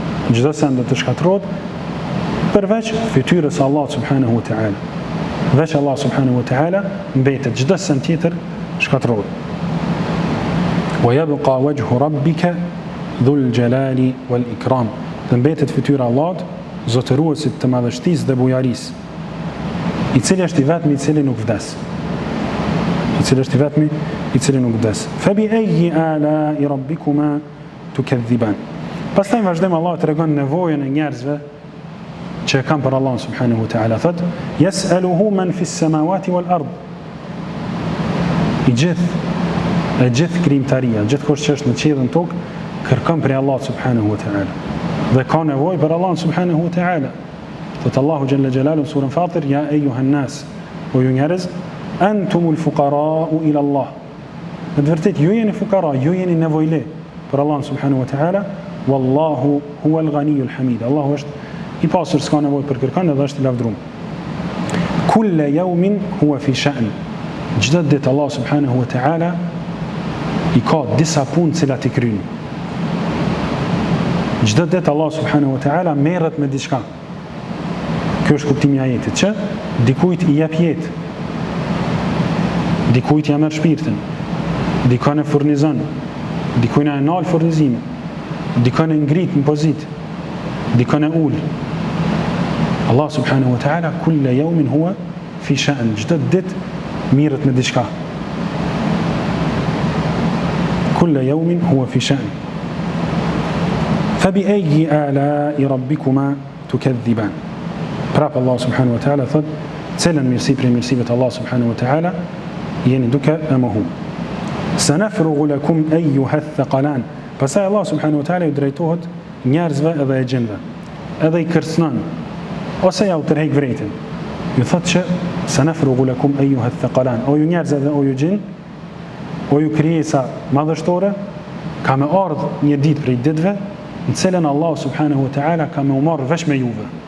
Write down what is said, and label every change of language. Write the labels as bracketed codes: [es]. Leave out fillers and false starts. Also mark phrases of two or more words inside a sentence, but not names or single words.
[sq] çdo send do të shkatërrohet përveç fytyrës së Allahut [ar] سبحانه وتعالى. [sq] Veç Allah [ar] سبحانه وتعالى [sq] mbetet, çdo send tjetër shkatërrohet. [ar] ويبقى وجه ربك ذو الجلال والإكرام. [sq] Dhe mbetet fytyra Allahut, zotëruesit të madhështisë dhe bujarisë, i cili është i vetmi i cili nuk vdes. I cili është i vetmi i cili nuk vdes. [ar] فبأي آلاء ربكما تكذبان. [sq] Pastaj vazhdon Allah tregon nevojën e njerëzve që kanë për Allah [ar] سبحانه وتعالى. [sq] Thot: [ar] "يسأله من في السماوات والأرض." [sq] I gjithë krijimtaria, gjithkush që është në qiell dhe në tokë, kërkon prej Allah [ar] سبحانه وتعالى. [sq] Dhe ka nevojë për Allah [ar] سبحانه وتعالى. Thot الله جل جلاله surën Fatir: "يا أيها الناس", [sq] o ju njerëz, [ar] "أنتم الفقراء إلى الله." [sq] Në të vërtetë ju jeni fukara, ju jeni nevojle për Allah [ar] سبحانه وتعالى. والله هو الغني الحميد. [sq] Allahu është i pasur, s'ka nevojë për kërkon dhe është i lavdëruar. [ar] كل يوم هو في شأن. [sq] Çdo ditë Allah [ar] سبحانه وتعالى [sq] i ka disa punë cilat i kryen. Çdo ditë Allah [ar] سبحانه وتعالى [sq] merret me diçka. Kjo është kuptimi i ajetit, që dikujt i jep jetë, dikujt ja merr shpirtin, dikon e furnizon, dikujt e nal furnizimin, dikon e ngrit në pozitë, dikon e ul. [ar] الله سبحانه وتعالى كل يوم هو في شأن. [sq] Çdo ditë mirret me diçka. [ar] كل يوم هو في شأن. فبأي آلاء ربكما تكذبان. [sq] Prap Allah [ar] سبحانه وتعالى [sq] thot: "Cilën mirësi prej mirësive të Allah [ar] سبحانه وتعالى [sq] jeni duke e mohu." [ar] سنفرغ لكم أيها الثقلان. [sq] Pastaj Allah [ar] سبحانه وتعالى [sq] ju drejtohet njerëzve edhe e gjinëve, edhe i kërcënon ose ja u tërheq vretin. Ju thot që [ar] سنفرغ لكم أيها الثقلان, [sq] o ju njerëz edhe o ju gjin, o ju krijesa madhështore, ka me ardhë një ditë prej ditëve në cilën Allah [ar] سبحانه وتعالى [sq] ka me u marrë vesh me juve.